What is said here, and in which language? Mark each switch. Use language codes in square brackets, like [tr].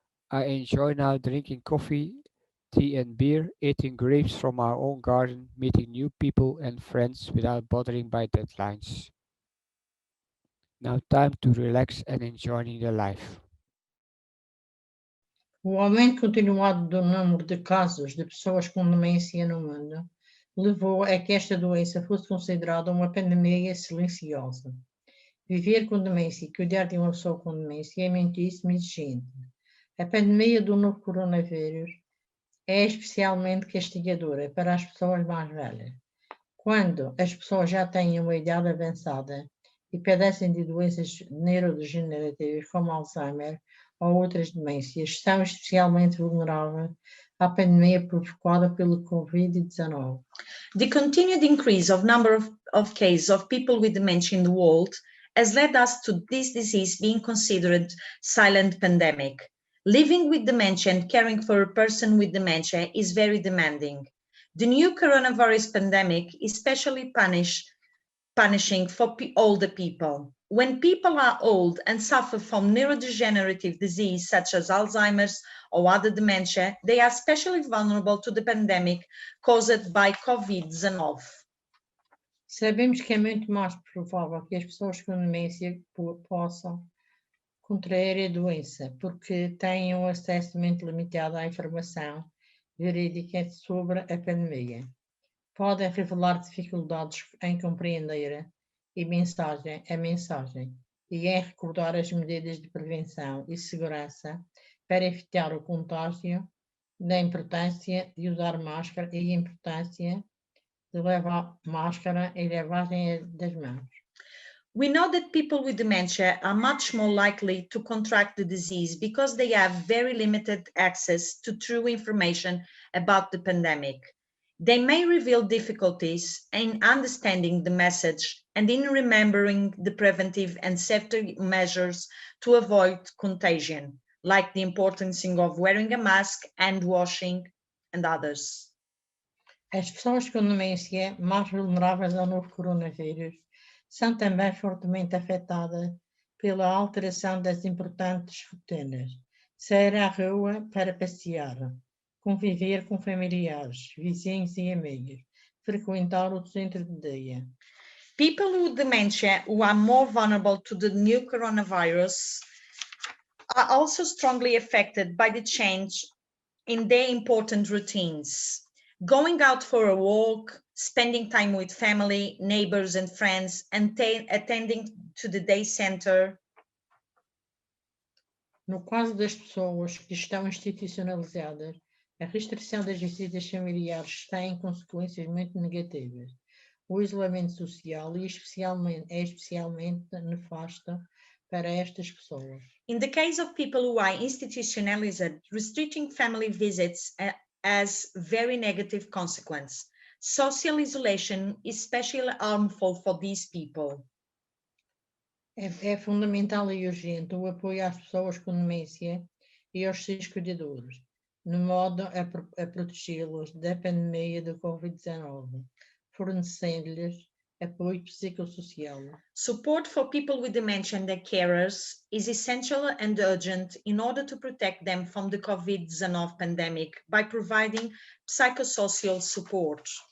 [en] I enjoy now drinking coffee, tea and beer, eating grapes from our own garden, meeting new people and friends without bothering by deadlines. Now time to relax and enjoying the life. [pt] O aumento continuado do número de casos de pessoas com demência no mundo levou a que esta doença fosse considerada uma pandemia silenciosa. Viver com demência e cuidar de uma pessoa com demência é muitíssimo exigente. A pandemia do novo coronavírus é especialmente castigadora para as pessoas mais velhas. Quando as pessoas já têm uma idade avançada e padecem de doenças neurodegenerativas como Alzheimer ou outras demências, são especialmente vulneráveis à pandemia provocada pelo COVID-19. [en] The continued increase of number of cases of people with dementia in the world has led us to this disease being considered silent pandemic. Living with dementia and caring for a person with dementia is very demanding. The new coronavirus pandemic is especially punishing for older people. When people are old and suffer from neurodegenerative disease such as Alzheimer's or other dementia, they are especially vulnerable to the pandemic caused by COVID-19. [pt] Sabemos que é muito mais provável que as pessoas com demência possam contrair a doença, porque têm um acesso muito limitado à informação verídica sobre a pandemia. Podem revelar dificuldades em compreender a mensagem e em recordar as medidas de prevenção e segurança para evitar o contágio, da importância de usar máscara e a importância de levar máscara e lavagem das mãos. [en] We know that people with dementia are much more likely to contract the disease because they have very limited access to true information about the pandemic. They may reveal difficulties in understanding the message and in remembering the preventive and safety measures to avoid contagion, like the importance of wearing a mask, hand washing, and others. [pt] As pessoas com demência mais vulneráveis ao novo coronavírus são também fortemente afetadas pela alteração das importantes rotinas. Sair à rua para passear, conviver com familiares, vizinhos e amigos, frequentar o centro de dia. [en] People with dementia who are more vulnerable to the new coronavirus are also strongly affected by the change in their important routines. Going out for a walk, spending time with family, neighbors and friends, and attending to the day center. [pt] No caso das pessoas que estão institucionalizadas, a restrição das visitas familiares tem consequências muito negativas. O isolamento social é especialmente nefasto para estas pessoas. [en] In the case of people who are institutionalized, restricting family visits has very negative consequences. Social isolation is especially harmful for these people. [pt] É fundamental e urgente o apoio às pessoas com demência e aos seus cuidadores, de modo a protegê-los da pandemia do Covid-19, fornecendo-lhes apoio psicossocial. [en] Support for people with dementia and their carers is essential and urgent in order to protect them from the COVID-19 pandemic by providing psychosocial support.